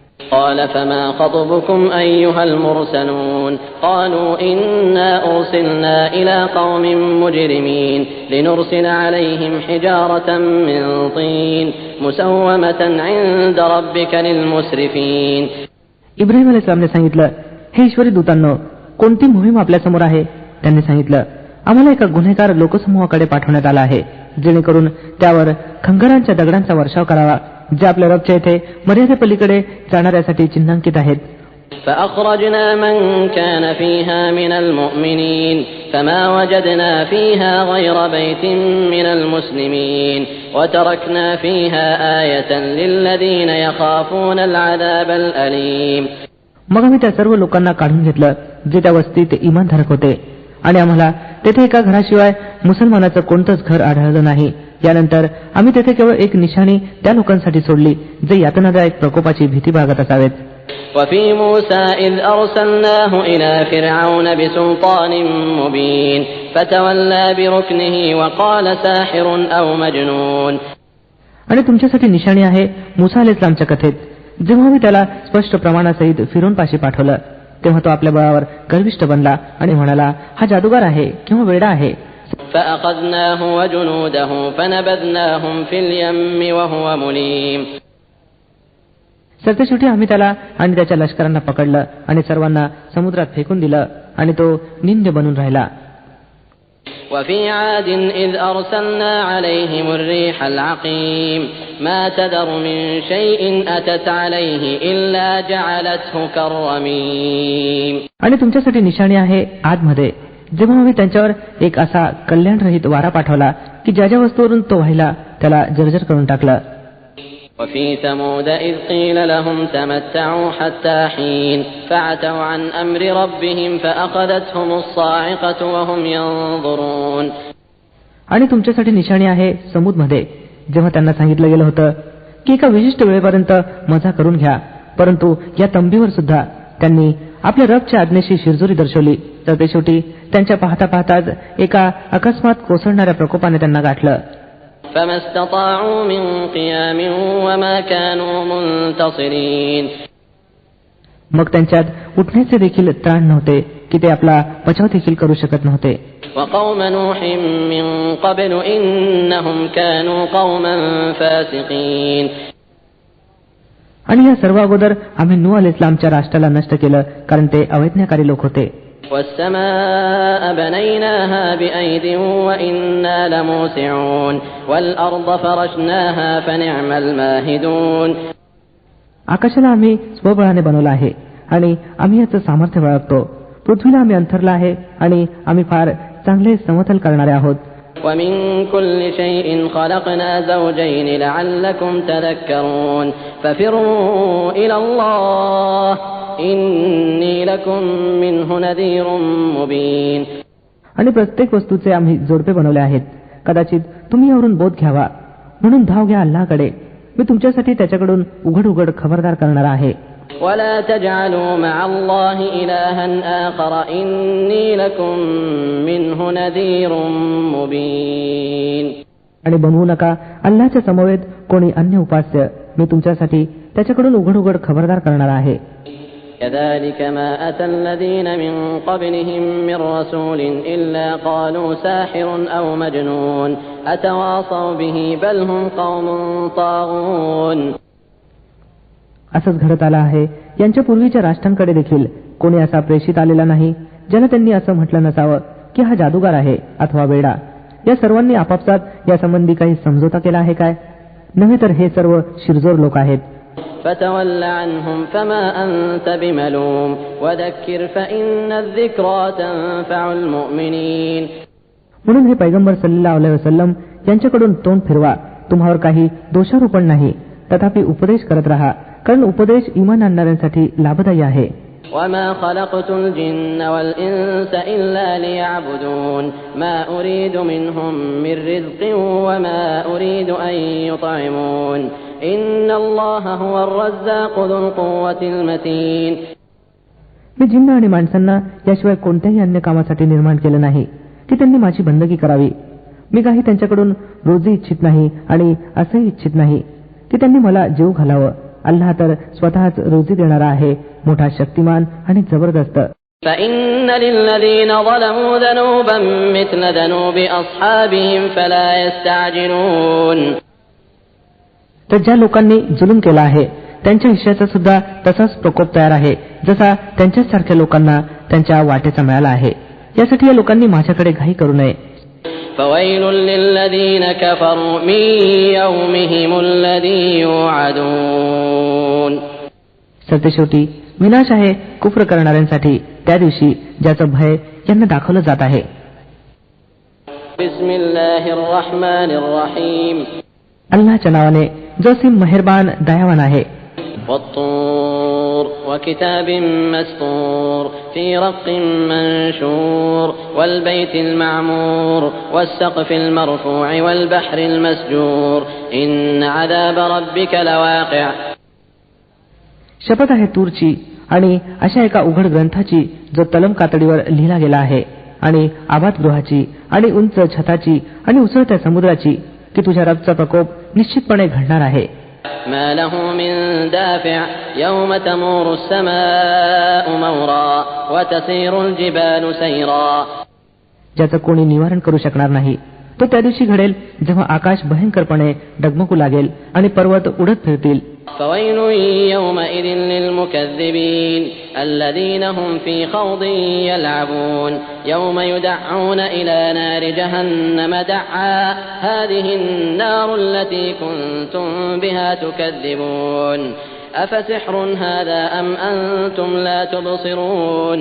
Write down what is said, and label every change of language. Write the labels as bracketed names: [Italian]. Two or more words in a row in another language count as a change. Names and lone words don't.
[Arabic] قال فما خطبكم أيها المرسلون قالوا إنا أرسلنا إلى قوم مجرمين لنرسل عليهم حجارة من طين مسومة عند ربك للمسرفين. [Marathi] इब्राहिम अलैहिस्सलामने सांगितलं, हे ईश्वरी दूतांनो, कोणती मोहीम आपल्या समोर आहे? त्यांनी सांगितलं, आम्हाला एका गुन्हेगार लोकसमूहाकडे पाठवण्यात आला आहे, जेणेकरून त्यावर खंगरांच्या दगडांचा वर्षाव करावा, जे आपल्या रबच्या येथे मर्यादेपलीकडे जाणाऱ्यासाठी चिन्हांकित आहेत. [Arabic] فأخرجنا من كان فيها من المؤمنين فما وجدنا فيها غير بيت من المسلمين وتركنا فيها آية للذين يخافون العذاب الأليم. [Marathi] मग आम्ही त्या सर्व लोकांना काढून घेतलं जे त्या वस्तीत इमानधारक होते, आणि आम्हाला तेथे एका घराशिवाय मुसलमानाचं कोणतंच घर आढळलं नाही. यानंतर आम्ही तेथे केवळ एक निशाणी त्या लोकांसाठी सोडली जे यातनादायक प्रकोपाची भीती बाळगत असावेत. [Arabic] وفي موسى إذ أرسلناه إلى فرعون بسلطان مبين فتولى بركنه وقال ساحر أو مجنون. [Marathi] आणि तुमच्यासाठी निशाणी आहे मुसा अलैहिस्सलामच्या कथेत, जेव्हा मी त्याला स्पष्ट प्रमाणासहित फिरवूनपाशी पाठवलं, तेव्हा तो आपल्या बळावर गर्विष्ठ बनला आणि म्हणाला, हा जादूगार आहे किंवा वेडा आहे. [Arabic] فأخذناه وجنوده فنبذناهم في اليم وهو مليم. [Marathi] सरतेशेवटी आम्ही त्याला आणि त्याच्या लष्करांना पकडलं आणि सर्वांना समुद्रात फेकून दिलं, आणि तो निंद्य बनून राहिला. [Arabic] وفي عاد إذ أرسلنا عليهم الريح العقيم ما تذر من شيء أتت عليه إلا جعلته كالرميم. [Marathi] आणि तुमच्यासाठी निशाणी आहे आदमध्ये, जेव्हा आम्ही त्यांच्यावर एक असा कल्याणरहित वारा पाठवला की ज्या ज्या वस्तूवरून तो व्हायला त्याला जर्जर करून टाकलं. [Arabic] وفي ثمود إذ قيل لهم تمتعوا حتى حين فعتوا عن أمر ربهم فأخذتهم الصاعقة وهم ينظرون. [Marathi] आणि तुमच्यासाठी निशाणी आहे समूदमध्ये, जेव्हा त्यांना सांगितलं गेलं होतं की एका विशिष्ट वेळेपर्यंत मजा करून घ्या, परंतु या तंबीवर सुद्धा त्यांनी आपल्या रबच्या आज्ञेशी शिरजोरी दर्शवली, तर ते शेवटी त्यांच्या पाहता पाहताच एका अकस्मात कोसळणाऱ्या प्रकोपाने त्यांना गाठलं. [Arabic] فما استطاعوا من قيام وما كانوا منتصرين. [Marathi] मग त्यांच्यात उठण्याचे देखील त्राण नव्हते की ते आपला बचाव देखील करू शकत नव्हते. [Arabic] وقوم نوح من قبل إنهم كانوا قوما فاسقين. [Marathi] आणि या सर्व अगोदर आम्ही नूह अलैहिस्सलामच्या राष्ट्राला नष्ट केलं, कारण ते अवैज्ञानिक लोक होते. [Arabic] والسماء بنيناها بأيد وإنا لموسعون والأرض فرشناها فنعم الماهدون. [Marathi] आकाशाला आम्ही स्वबळाने बनवलं आहे आणि आम्ही याचं सामर्थ्य बाळगतो. पृथ्वीला आम्ही अंथरला आहे आणि आम्ही फार चांगले समतल करणारे आहोत. [Arabic] ومن كل شيء خلقنا زوجين لعلكم تذكرون ففروا إلى الله إني لكم منه نذير مبين. [Marathi] आणि प्रत्येक वस्तूचे आम्ही जोडपे बनवले आहेत, कदाचित तुम्ही यावरून बोध घ्यावा, म्हणून धाव घ्या अल्लाहकडे, मी तुमच्यासाठी त्याच्याकडून उघड उघड खबरदार करणारा आहे. [Arabic] ولا تجعلوا مع الله إلها آخر إني لكم منه نذير مبين. [Marathi] आणि बनवू नका अल्लाहच्या समवेत कोणी अन्य उपास्य, मी तुमच्यासाठी त्याच्याकडून उघड उघड खबरदार करणारा आहे. [Arabic] كذلك ما أتى الذين من قبلهم من رسول إلا قالوا ساحر أو مجنون أتواصوا به بل هم قوم طاغون. [Marathi] असंच घडत आलं आहे यांच्या पूर्वीच्या राष्ट्रांकडे देखील कोणी असा प्रेषित आलेला नाही ज्याला त्यांनी असं म्हटलं नसावं की हा जादूगार आहे अथवा वेडा. या सर्वांनी आपापसात या संबंधी काही समझोता केला आहे काय? नव्हे तर हे सर्व शिरजोर लोक आहेत. [Arabic] فتول عنهم فما أنت بملوم وذكر فإن الذكرى تنفع المؤمنين. [Marathi] म्हणून हे पैगंबर [Arabic] صلى الله عليه وسلم [Marathi] यांच्याकडून तोंड फिरवा, तुम्हावर काही दोषारोपण नाही, तथापि उपदेश करत राहा, कारण उपदेश ईमान आणणाऱ्यांसाठी लाभदायी आहे. [Arabic] وما خلقت الجن والإنس إلا ليعبدون ما أريد منهم من رزق وما أريد أن يطعمون إن الله هو الرزاق ذو القوة المتين. [Marathi] मी जिन्न आणि माणसांना याशिवाय कोणत्याही अन्य कामासाठी निर्माण केलं नाही की त्यांनी माझी बंदगी करावी. मी काही त्यांच्याकडून रोजी इच्छित नाही आणि असंही इच्छित नाही की त्यांनी मला जीव घालावं. अल्लाह तर स्वतःच रोजी देणारा आहे, मोठा शक्तिमान आणि जबरदस्त. [Arabic] فإن للذين ظلموا ذنوبا مثل ذنوب أصحابهم فلا يستعجلون. [Marathi] तर ज्या लोकांनी जुलूम केला आहे त्यांच्या हिश्श्याचा सुद्धा तसाच प्रकोप तयार आहे जसा त्यांच्याच सारख्या लोकांना त्यांच्या वाटेचा मिळाला आहे. यासाठी या लोकांनी माझ्याकडे घाई करू नये. [Arabic] فويل للذين كفروا من يومهم الذي يوعدون. [Marathi] सरतेशेवटी विनाश आहे कुफ्र करणाऱ्यांसाठी त्या दिवशी ज्याचं भय यांना दाखवलं जात आहे. [Arabic] بسم الله الرحمن الرحيم. [Marathi] अल्लाहच्या नावाने जो असीम मेहरबान दयावान आहे. [Arabic] والطور وكتاب مسطور في رق منشور والبيت المعمور والسقف المرفوع والبحر المسجور إن عذاب ربك لواقع. [Marathi] शपथ आहे तूरची आणि अशा एका उघड ग्रंथाची जो तलम कातडीवर लिहिला गेला आहे, आणि आबाद गृहाची आणि उंच छताची आणि उसळत्या समुद्राची की तुझ्या रबचा प्रकोप निश्चितपणे घडणार आहे. [Arabic] ما له من دافع يوم تمور السماء مورا وتسير الجبال سيرا. [Marathi] ज्याचं कोणी निवारण करू शकणार नाही तो त्या दिवशी घडेल जेव्हा आकाश भयंकरपणे डगमगू लागेल आणि पर्वत उडत फिरतील. [Arabic] فويل يومئذ للمكذبين الذين هم في خوض يلعبون يوم يدعون إلى نار جهنم دعا هذه النار التي كنتم بها تكذبون أفسحر هذا أم أنتم لا تبصرون.